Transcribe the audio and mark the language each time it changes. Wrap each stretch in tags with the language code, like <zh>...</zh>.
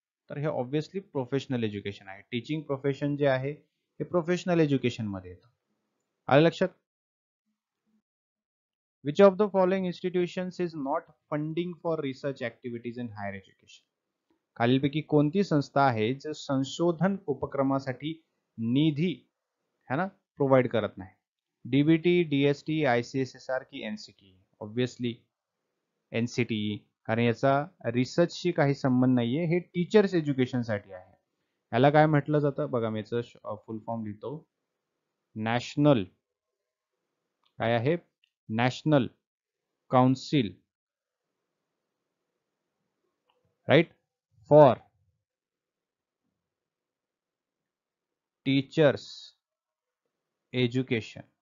<mr>तर हे obviously professional education आहे. टीचिंग प्रोफेशन जे आहे हे प्रोफेशनल एज्युकेशन मध्ये येतं. आलं लक्षात?</mr> <en>Which of the following institutions is not funding for research activities in higher education?</en> <mr>खालीलपैकी कोणती संस्था आहे जे संशोधन उपक्रमासाठी निधी है ना प्रोव्हाइड करत नाही? डीबीटी, डीएसटी, आयसीएसएसआर की एनसीटी? ऑब्व्हियसली एनसीटी, कारण याचा रिसर्चशी काही संबंध नाहीये, हे टीचर्स एज्युकेशन साठी आहे. याला काय म्हटलं जातं बघा, मी याचं फुल फॉर्म लिहितो. नॅशनल, काय आहे?</mr> <en>National council right for teachers education.</en>